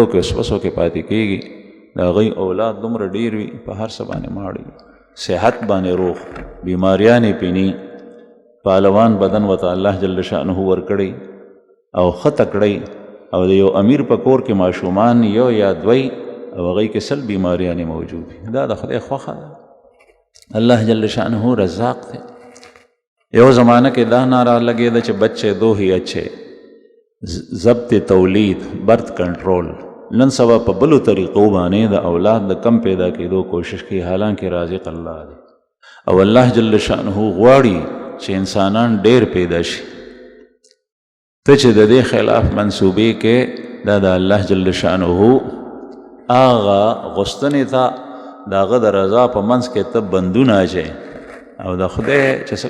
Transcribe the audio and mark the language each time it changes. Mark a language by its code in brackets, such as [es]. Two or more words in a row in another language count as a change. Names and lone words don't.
[ps] کې وسوسو کې پاتې کېږي د هغوی اولاد دومره ډېر وي په هر څه باندې ماړي صحت باندې روغ بیماریانې پینی پهلوان بدن ورته [ar] الله جل شأنه [ps] ورکړی او ښه تکړی او د یو امیر په کور کې ماشومان یو یا دوی او هغوی کې سل بیماریانې موجود وي دا د خدای خوښه ده [ar] الله جل شأنه [ps] رزاق دی یو زمانه کې دا نعره لګېده چې [ur] بچے دو ہی اچھے [ps] ضبط تولید [en] birth control [ps] نن سبا په بلو طریقو باندې د اولاد د کم پیدا کېدو کوشش کوي حالانکه رازق الله دی او [ar] الله جل شأنه [ps] غواړي چې انسانان ډېر پیدا شي ته چې د دې خلاف منصوبې کې دا د [ar] الله جل شأنه [ps] هغه غوښتنې ته د هغه د رضا په منځ کې ته بندونه اچوې او د خدای چې څه